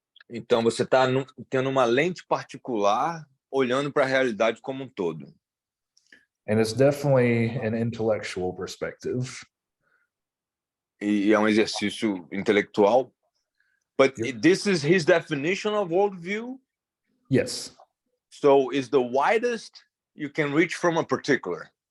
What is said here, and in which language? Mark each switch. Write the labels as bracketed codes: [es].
[pt] Então você está tendo uma lente particular olhando para a realidade como um todo. [en] And it's definitely an intellectual perspective. [pt] E é um exercício intelectual. [en] But this is his definition of worldview. Yes. So is the widest you can reach from a particular.